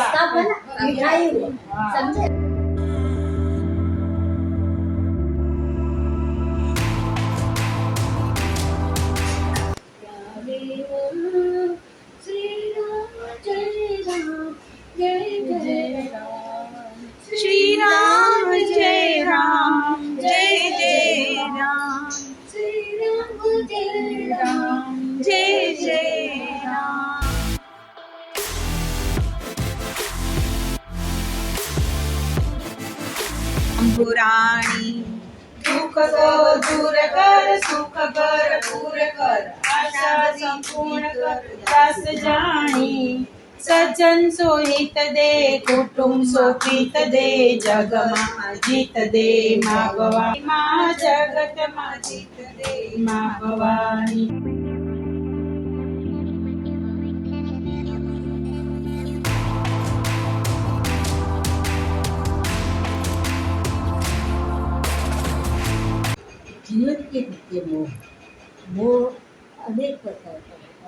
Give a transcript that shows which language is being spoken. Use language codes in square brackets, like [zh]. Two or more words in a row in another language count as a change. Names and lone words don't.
[hi] इसका फल मिठाई हुआ, समझे। श्री राम जय राम जय जय राम [gu] શ્રી રામ જય રામ જય જય રામ [hi] श्री राम जय राम [gu] જય જય રામ પુરાણી [hi] दुख को दूर कर सुख भरपूर कर आशा संपूर्ण कर दास जानी [gu] સજ્જન સો હિત દે કુટુંબ સો પ્રીત દે જગમાં જીત દે મા ભવાની મા જગતમાં જીત દે મા ભવાની [hi] जीवन के प्रति मोह अनेक प्रकार का होता